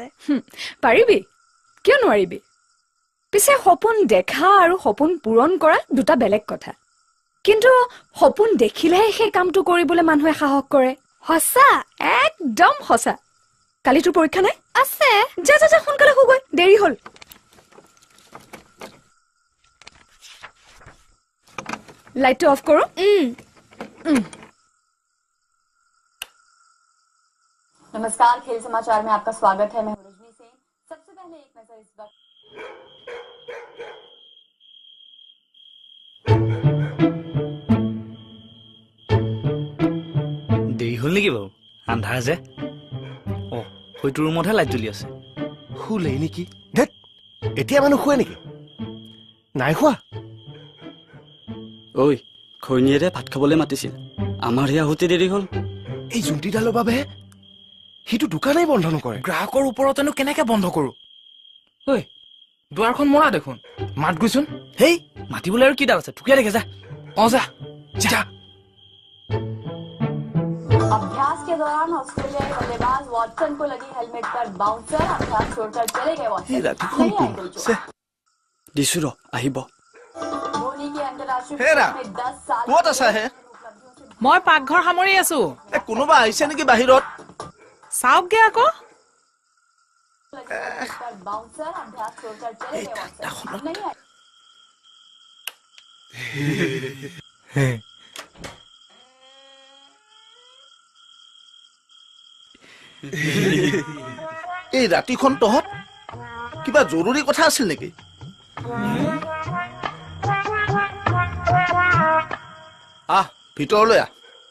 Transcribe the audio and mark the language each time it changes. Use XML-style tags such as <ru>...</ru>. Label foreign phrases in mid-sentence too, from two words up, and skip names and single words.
<as>পাৰিবি কিয় নোৱাৰিবি পিছে সপোন দেখা আৰু সপোন পূৰণ কৰা দুটা বেলেগ কথা কিন্তু সপোন দেখিলেহে সেই কামটো কৰিবলৈ মানুহে সাহস কৰে সঁচা একদম সঁচা কালি তোৰ পৰীক্ষা নাই আছে যা যা যা সোনকালে শুগৈ দেৰি হ'ল লাইটটো অফ কৰো</as> <hi>नमस्कार खेल समाचार में आपका स्वागत है मैं हूं रजनी सेन सबसे पहले एक नजर इस वक्त</hi> <as>দেৰি হ'ল নেকি বাৰু আন্ধাৰ যে অ হয়তো ৰুমতহে লাইট জ্বলি আছে শুলেই নেকি ধেত এতিয়া মানুহ শুৱে নেকি নাই খোৱা ঐ খৈনীয়েৰে ভাত খাবলৈ মাতিছিল আমাৰ সেয়া আহোঁতে দেৰি হ'ল এই জুন্তিডালৰ বাবে সিটো দোকানেই বন্ধ নকৰে গ্ৰাহকৰ ওপৰতেনো কেনেকে বন্ধ কৰো ঐ দুৱাৰখন মৰা দেখোন মাত গৈছোন হেই মাতিবলৈ আৰু কি ডাল আছে ঠুকিয়া দেখে যা অ যা যা</as> <hi>अभ्यास के दौरान ऑस्ट्रेलियाई बल्लेबाज वॉटसन को लगी हेलमेट पर बाउंसर अभ्यास छोड़कर चले गए वॉटसन नहीं आई दिल जो</hi> <as>দিছো ৰ আহিব</as> <hi>धोनी के अंतर्राष्ट्रीय हेरा, में 10 साल</hi> <as>ক'ত আছা হে মই পাকঘৰ সামৰি আছো কোনোবা আহিছে নেকি বাহিৰত চাওকগে আকৌ</as> <hi>पर बाउंसर अभ्यास छोड़कर चले गए वॉटसन नहीं आई</hi> <as>এই ৰাতিখন তহঁত কিবা জৰুৰী কথা আছিল নেকি আহ ভিতৰলৈ আহ</as>